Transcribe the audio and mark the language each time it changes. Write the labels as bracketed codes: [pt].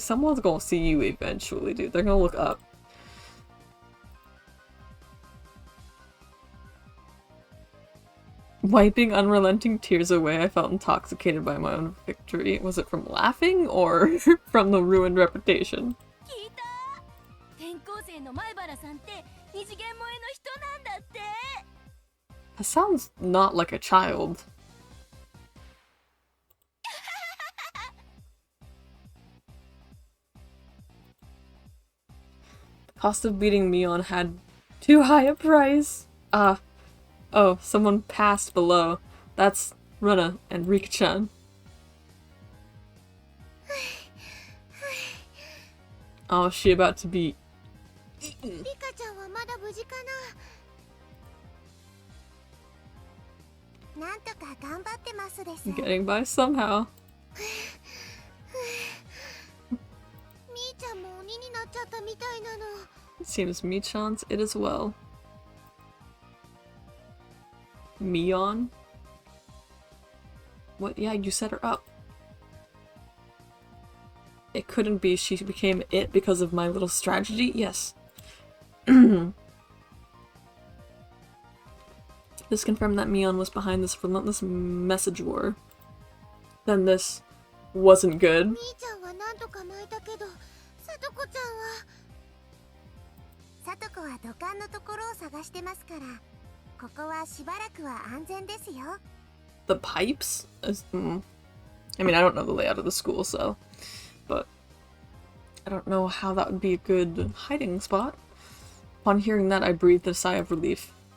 [en] Someone's gonna see you eventually, dude. They're gonna look up. Wiping unrelenting tears away, I felt intoxicated by my own victory. Was it from laughing or from the ruined reputation? [ja] 聞いた。転校生の前原さんって二次元萌えの人なんだって。 [en] That sounds not like a child. The cost of beating Mion had too high a price. Oh, someone passed below. That's Runa and Rika-chan. Oh, is she about to be eaten? [ja] リカちゃんはまだ無事かな。なんとか頑張ってますです。 [en] Getting by somehow. [ja] みーちゃんも鬼になっちゃったみたいなの。 [en] It seems Michan's it as well. Mion? What? Yeah, you set her up. It couldn't be she became it because of my little strategy? Yes. This confirmed that Mion was behind this relentless message war. Then this wasn't good. [ja] みーちゃんはなんとか巻いたけど、さとこちゃんは。さとこは土管のところを探してますから、ここはしばらくは安全ですよ。 [en] The pipes? I mean, I don't know the layout of the school, so... But... I don't know how that would be a good hiding spot. Upon hearing that, I breathed a sigh of relief.